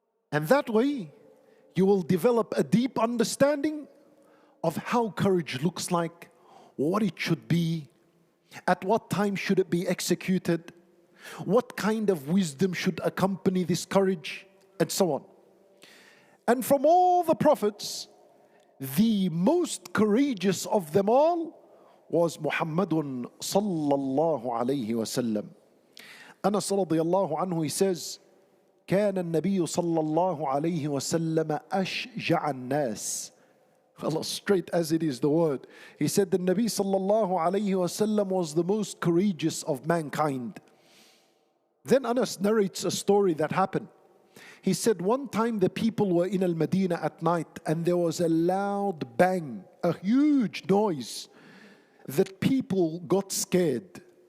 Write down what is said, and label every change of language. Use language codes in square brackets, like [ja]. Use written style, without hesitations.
[en] And that way, you will develop a deep understanding of how courage looks like, what it should be, at what time should it be executed, what kind of wisdom should accompany this courage, and so on. And from all the prophets, the most courageous of them all was Muhammadun sallallahu alayhi wa sallam. Anas radiyallahu anhu, he says, [ar] كان النبي صلى الله عليه وسلم أشجع الناس. [en] Allah, straight as it is the word. He said the Nabi sallallahu alayhi wasallam was the most courageous of mankind. Then Anas narrates a story that happened. He said one time the people were in Al-Madinah at night and there was a loud bang, a huge noise that people got scared.